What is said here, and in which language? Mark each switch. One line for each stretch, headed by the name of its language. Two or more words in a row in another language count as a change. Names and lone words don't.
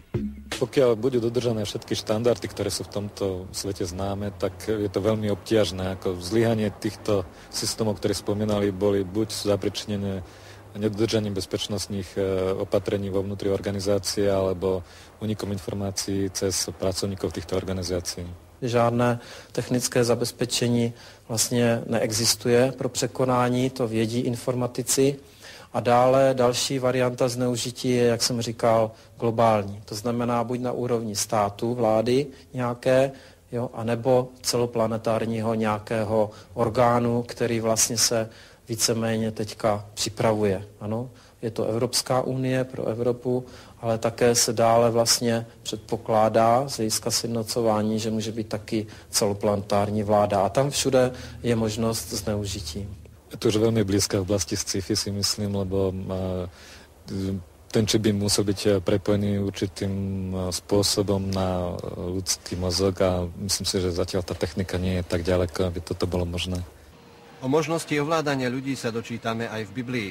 Slovak: Pokiaľ budú dodržané všetky štandardy, ktoré sú v tomto svete známe, tak je to veľmi obťažné. Ako zlyhanie týchto systémov, ktoré spomínali, boli buď zapričinené nedodržaním bezpečnostných opatrení vo vnútri organizácie alebo únikom informácií cez pracovníkov týchto organizácií.
Czech: Žádné technické zabezpečení vlastně neexistuje pro překonání, to vědí informatici. A dále další varianta zneužití je, jak jsem říkal, globální. To znamená buď na úrovni státu, vlády nějaké, jo, anebo celoplanetárního nějakého orgánu, který vlastně se víceméně teďka připravuje. Ano, je to Evropská unie pro Evropu, ale také se dále vlastně předpokládá z hlediska sjednocování, že může být taky celoplanetární vláda. A tam všude je možnost zneužití.
Slovak: Je to už veľmi blízka v oblasti sci-fi, si myslím, lebo ten čip by musel byť prepojený určitým spôsobom na ľudský mozog a myslím si, že zatiaľ tá technika nie je tak ďaleko, aby toto bolo možné. O možnosti ovládania ľudí sa dočítame aj v Biblii.